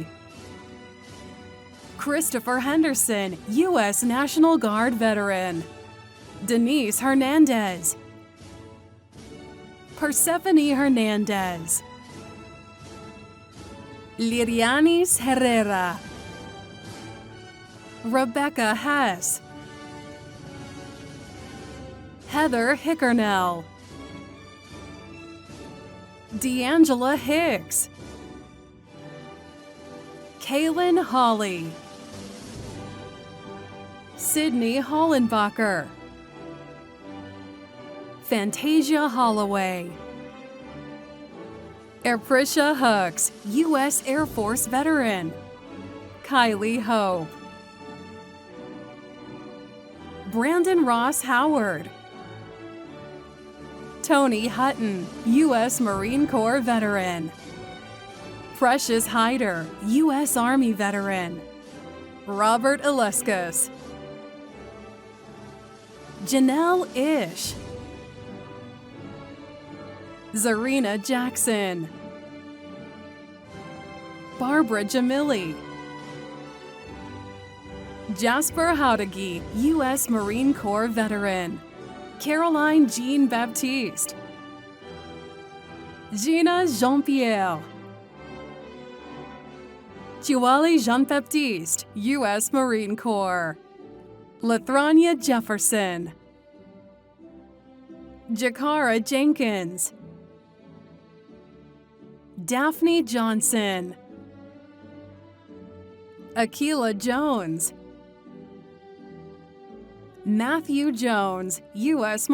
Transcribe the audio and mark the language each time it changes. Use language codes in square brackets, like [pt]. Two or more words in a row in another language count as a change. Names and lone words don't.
[en] Christopher Henderson, U.S. National Guard veteran. Denise Hernandez. Persephone Hernandez. Lirianis Herrera. Rebecca Hess. Heather Hickernell. D'Angela Hicks, Kaylin Hawley, Sydney Hollenbacher, Fantasia Holloway, Erprisha Hooks, U.S. Air Force veteran, Kylie Hope, Brandon Ross Howard, Tony Hutton, U.S. Marine Corps veteran, Precious Hyder, U.S. Army veteran, Robert Ilescas, Janelle Ish, Zarina Jackson, Barbara Jamili, Jasper Haudegi, U.S. Marine Corps veteran, Caroline Jean Baptiste, Gina Jean-Pierre, Chiwali Jean-Baptiste, U.S. Marine Corps, Lathrania Jefferson, Jakara Jenkins, Daphne Johnson, Akila Jones, Matthew Jones, U.S.